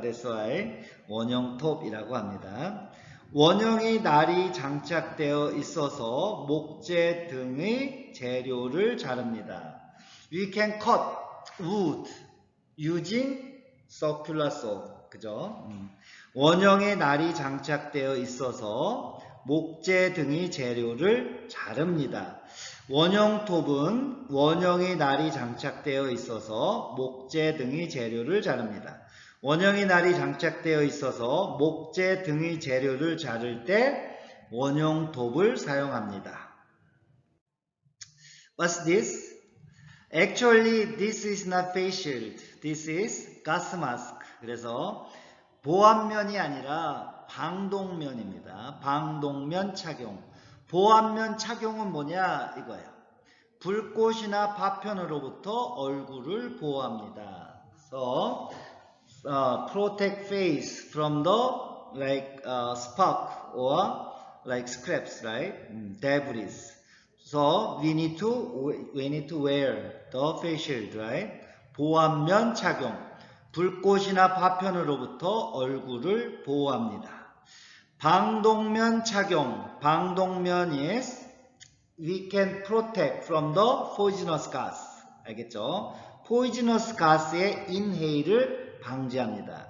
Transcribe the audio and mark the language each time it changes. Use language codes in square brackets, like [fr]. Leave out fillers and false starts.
[en] That's why [ko] 원형톱이라고 합니다. 원형의 날이 장착되어 있어서 목재 등의 재료를 자릅니다. [en] We can cut wood using circular saw. [ko] 그죠? 원형의 날이 장착되어 있어서 목재 등의 재료를 자릅니다. 원형톱은 원형의 날이 장착되어 있어서 목재 등의 재료를 자릅니다. 원형의 날이 장착되어 있어서 목재 등의 재료를 자를 때 원형톱을 사용합니다. [en] What's this? Actually, this is not face shield. This is gas mask. [ko] 그래서 보안면이 아니라 방독면입니다. 방독면 착용. 보안면 착용은 뭐냐? 이거예요. 불꽃이나 파편으로부터 얼굴을 보호합니다. [en] So, protect face from the spark or like scraps, right? Debris. So we need to wear the face shield, right? [ko] 보안면 착용. 불꽃이나 파편으로부터 얼굴을 보호합니다. 방독면 착용. [en] 방독면 is we can protect from the poisonous gas. [ko] 알겠죠? [en] poisonous gas [ko] 의 inhale을 방지합니다.